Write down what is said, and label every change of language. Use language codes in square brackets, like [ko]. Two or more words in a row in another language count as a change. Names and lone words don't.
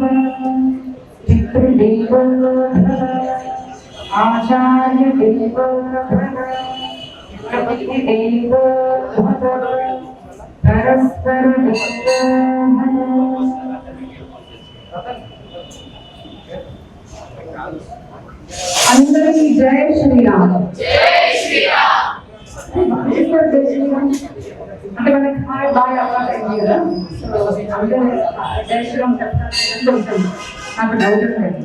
[sa] पितृदेवो भव आचार्यदेवो भव प्रभुदेवो भव परस्परदेवो भव। [te] అందరికీ జై శ్రీరామ్। జై శ్రీరామ్ అంటే మనకి [en] hi bye [te] అవ్వాలి కదా, అందరూ జై శ్రీరామ్ చెప్తాను నాకు డౌట్ ఉంటుంది.